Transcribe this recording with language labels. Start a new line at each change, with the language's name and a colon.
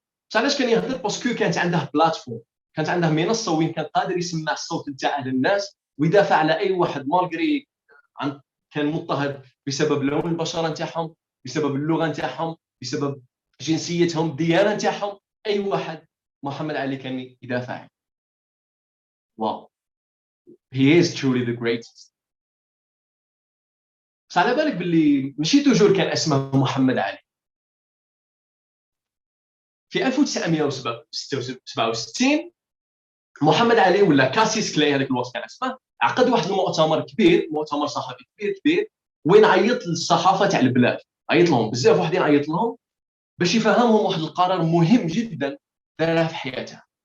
Arabic: بس علاش كان يهضر؟ باسكو كانت عنده بلاتفورم، كانت عنده منصه وين كان قادر يسمع الصوت نتاعه للناس ويدافع على اي واحد مالغري كان مضطهد بسبب لون البشره نتاعهم، بسبب اللغه نتاعهم، بسبب جنسيتهم، الديانه نتاعهم. اي واحد محمد علي كان يدافع.
English: Wow, he is truly the greatest.
Arabic: بس على بالك باللي ماشي توجور كان اسمه محمد علي. في 1967 محمد علي ولا كاسيس كلاي هذاك الوقت كان اسمه، عقد واحد المؤتمر كبير، مؤتمر صحفي كبير وين عيط للصحافه تاع البلاد، عيط لهم بزاف وحدين، عيط لهم باش يفهمهم واحد القرار مهم جدا داره في حياته.